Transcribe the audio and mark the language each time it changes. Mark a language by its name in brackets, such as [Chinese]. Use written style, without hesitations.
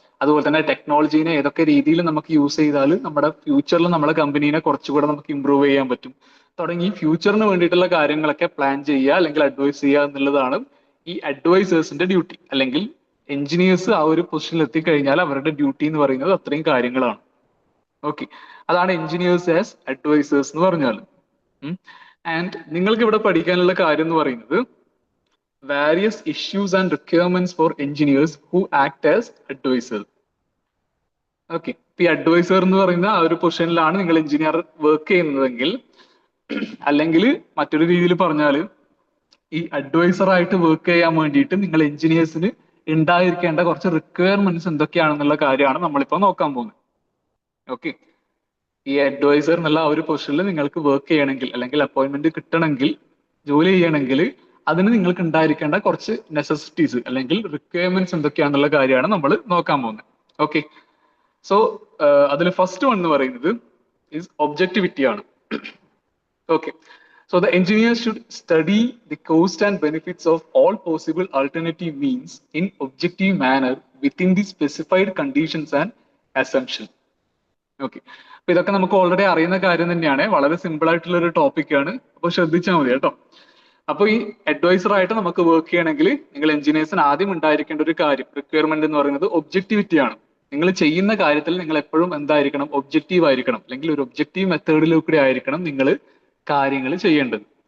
[Malayalam] അതുപോലെ തന്നെ ടെക്നോളജീനെ ഏതൊക്കെ രീതിയിൽ നമുക്ക് യൂസ് ചെയ്താൽ നമ്മുടെ ഫ്യൂച്ചറിൽ നമ്മുടെ കമ്പനീനെ കുറച്ചുകൂടെ നമുക്ക് ഇമ്പ്രൂവ് ചെയ്യാൻ പറ്റും തുടങ്ങി ഫ്യൂച്ചറിന് വേണ്ടിയിട്ടുള്ള കാര്യങ്ങളൊക്കെ പ്ലാൻ ചെയ്യുക അല്ലെങ്കിൽ അഡ്വൈസ് ചെയ്യുക എന്നുള്ളതാണ് ഈ അഡ്വൈസേഴ്സിന്റെ ഡ്യൂട്ടി. അല്ലെങ്കിൽ എഞ്ചിനീയേഴ്സ് ആ ഒരു പൊസിഷനിൽ എത്തിക്കഴിഞ്ഞാൽ അവരുടെ ഡ്യൂട്ടി എന്ന് പറയുന്നത് അത്രയും കാര്യങ്ങളാണ്. ഓക്കെ, അതാണ് എഞ്ചിനീയേഴ്സ് ആസ് അഡ്വൈസേഴ്സ് എന്ന് പറഞ്ഞാൽ. ആൻഡ് നിങ്ങൾക്ക് ഇവിടെ പഠിക്കാനുള്ള കാര്യം എന്ന് പറയുന്നത് [English] various issues and requirements for engineers who act as advisors. [Malayalam] Okay, ഈ അഡ്വൈസർ എന്ന് പറയുന്ന ആ ഒരു പൊസിഷനിലാണ് നിങ്ങൾ എഞ്ചിനീയർ വർക്ക് ചെയ്യുന്നതെങ്കിൽ, അല്ലെങ്കിൽ മറ്റൊരു രീതിയിൽ പറഞ്ഞാൽ ഈ അഡ്വൈസർ ആയിട്ട് വർക്ക് ചെയ്യാൻ വേണ്ടിയിട്ട് നിങ്ങൾ എഞ്ചിനീയേഴ്സിന് ഉണ്ടായിരിക്കേണ്ട കുറച്ച് റിക്വയർമെന്റ്സ് എന്തൊക്കെയാണെന്നുള്ള കാര്യമാണ് നമ്മളിപ്പോൾ നോക്കാൻ പോകുന്നത്. ഓക്കെ, ഈ അഡ്വൈസർ എന്നുള്ള ആ ഒരു പൊസിഷനിൽ നിങ്ങൾക്ക് വർക്ക് ചെയ്യണമെങ്കിൽ അല്ലെങ്കിൽ അപ്പോയിന്റ്മെന്റ് കിട്ടണമെങ്കിൽ, ജോലി ചെയ്യണമെങ്കിൽ അതിന് നിങ്ങൾക്ക് ഉണ്ടായിരിക്കേണ്ട കുറച്ച് നെസസിറ്റീസ് അല്ലെങ്കിൽ റിക്വയർമെന്റ്സ് എന്തൊക്കെയാണെന്നുള്ള കാര്യമാണ് നമ്മൾ നോക്കാൻ പോകുന്നത്. ഓക്കെ, സോ അതിൽ ഫസ്റ്റ് വൺ എന്ന് പറയുന്നത് ഈസ് ഒബ്ജക്ടിവിറ്റി ആണ്. [English] Okay, so the engineer should study the cost and benefits of all possible alternative means in objective manner within the specified conditions and assumption. [Malayalam] Okay, അപ്പൊ ഇതൊക്കെ നമുക്ക് already അറിയുന്ന കാര്യം തന്നെയാണ്, വളരെ സിമ്പിൾ ആയിട്ടുള്ള ഒരു ടോപ്പിക്കാണ്. അപ്പൊ ശ്രദ്ധിച്ചാൽ മതി കേട്ടോ. അപ്പൊ ഈ അഡ്വൈസർ ആയിട്ട് നമുക്ക് വർക്ക് ചെയ്യണമെങ്കിൽ നിങ്ങൾ എഞ്ചിനീയേഴ്സിന് ആദ്യം ഉണ്ടായിരിക്കേണ്ട ഒരു കാര്യം റിക്വയർമെന്റ് എന്ന് പറയുന്നത് ഒബ്ജക്ടിവിറ്റി ആണ്. നിങ്ങൾ ചെയ്യുന്ന കാര്യത്തിൽ നിങ്ങൾ എപ്പോഴും എന്തായിരിക്കണം? ഒബ്ജക്റ്റീവ് ആയിരിക്കണം, അല്ലെങ്കിൽ ഒരു ഒബ്ജക്റ്റീവ് മെത്തേഡിലൂടെ ആയിരിക്കണം നിങ്ങൾ കാര്യങ്ങൾ ചെയ്യേണ്ടത്.